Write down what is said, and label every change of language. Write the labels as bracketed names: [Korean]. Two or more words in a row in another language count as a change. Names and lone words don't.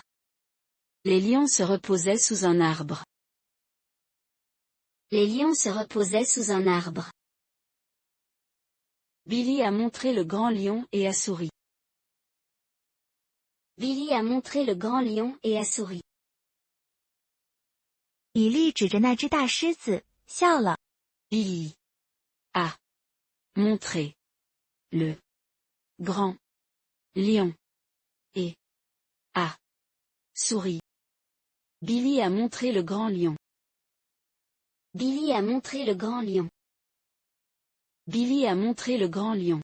[French] Les lions se reposaient sous un arbre. Les lions se reposaient sous un arbre. Billy a montré le grand lion et a souri. Billy a montré le grand lion et a souri. [Chinese] 比利指着那只大狮子，笑了。 [French] Billy a montré le grand lion et a souri. Billy a montré le grand lion. Billy a montré le grand lion. Billy a montré le grand lion.